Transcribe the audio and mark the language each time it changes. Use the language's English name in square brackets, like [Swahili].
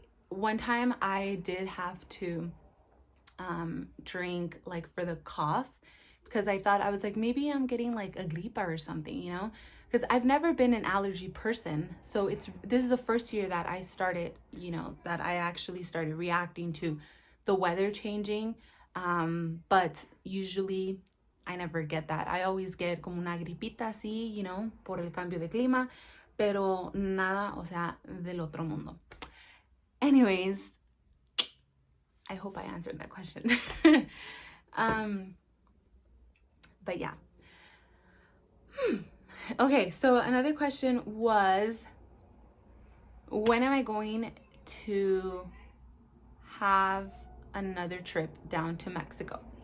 [English] One time I did have to drink like for the cough, because I thought, I was like, maybe I'm getting like a gripa or something, you know, because I've never been an allergy person. So this is the first year that I started, you know, that I actually started reacting to the weather changing. But usually I never get that. I always get [Spanish] como una gripita así, [English] you know, [Spanish] por el cambio de clima, pero nada, o sea, del otro mundo. [English] Anyways, I hope I answered that question. But yeah. Okay, so another question was, when am I going to have another trip down to Mexico?